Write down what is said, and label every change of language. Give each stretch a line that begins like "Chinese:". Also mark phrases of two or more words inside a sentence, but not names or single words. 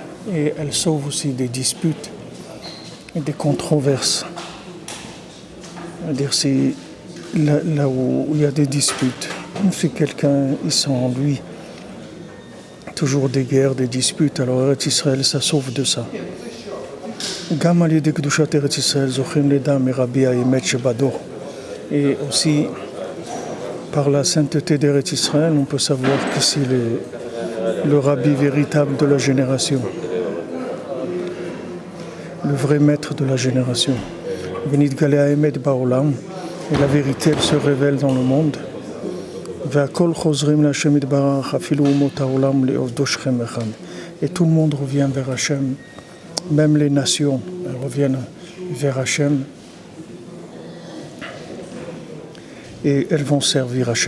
French: Et elle sauve aussi des disputes et des controverses. C'est-à-dire si là où il y a des disputes, si quelqu'un il sent en lui toujours des guerres, des disputes, alors Eretz Israël, ça sauve de ça.
Hebrew: גם על ידי קדושת ארץ ישראל זוכים לידע מי רבי האמת שבדור.
French: Et aussi, par la sainteté d'Eretz Israël, on peut savoir que c'est le rabbi véritable de la génération, le vrai maître de la génération.
Hebrew: ונתגלה האמת בעולם,
French: et la vérité, elle se révèle dans le monde. Et tout le monde revient vers Hachem, même les nations reviennent vers Hachem et elles vont servir Hachem.